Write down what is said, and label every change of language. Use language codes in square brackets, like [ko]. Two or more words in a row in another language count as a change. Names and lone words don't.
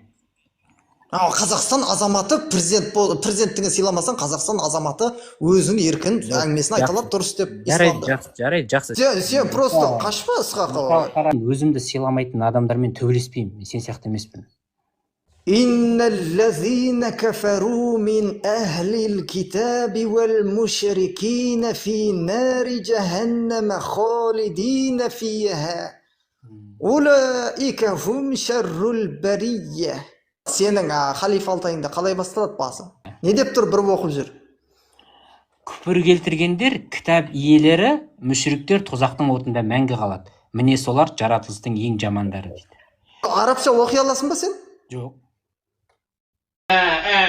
[kk] Қазақстан азаматы президенттігін сыйламасаң, Қазақстан азаматы өзінің еркін әңгімесін айта алады, дұрыс деп исламда. Жарайды, жақсы. Сен просто қашпа ысқаққа. Өзімді сыйламайтын адамдармен төбелеспеймін, сен сияқты емеспін. [ar] إن الذين كفروا من أهل الكتاب والمشركين في نار جهنم خالدين فيها. أولئك هم شر البرية. [kk] Сенің халифа Алтайында қалай басталады басы? Не деп тұр, бір оқып жүр? Күпір келтіргендер, кітап иелері, мүшіріктер тозақтың отында мәңгі қалады. Міне солар жаратылыстың ең жамандары дейді. Арабша оқи аласың ба сен?